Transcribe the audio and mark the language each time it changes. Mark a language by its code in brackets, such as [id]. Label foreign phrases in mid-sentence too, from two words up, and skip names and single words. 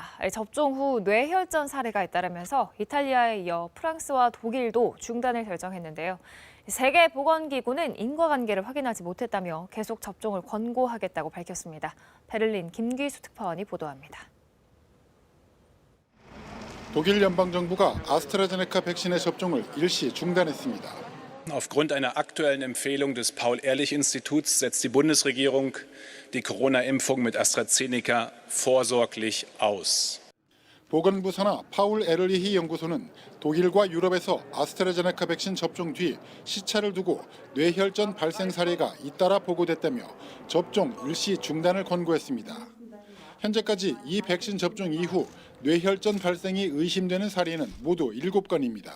[ko] 접종 후 뇌혈전 사례가 잇따르면서 이탈리아에 이어 프랑스와 독일도 중단을 결정했는데요. 세계보건기구는 인과관계를 확인하지 못했다며 계속 접종을 권고하겠다고 밝혔습니다. 베를린 김기수 특파원이 보도합니다. 독일 연방정부가 아스트라제네카 백신의 접종을 일시 중단했습니다. [de] Aufgrund einer aktuellen Empfehlung des Paul-Ehrlich-Instituts setzt die Bundesregierung die Corona-Impfung mit AstraZeneca vorsorglich aus. [ko] 보건부 산하 파울 에를리히 연구소는 독일과 유럽에서 아스트라제네카 백신 접종 뒤 시차를 두고 뇌혈전 발생 사례가 잇따라 보고됐다며 접종 일시 중단을 권고했습니다. 현재까지 이 백신 접종 이후 뇌혈전 발생이 의심되는 사례는 모두 7건입니다.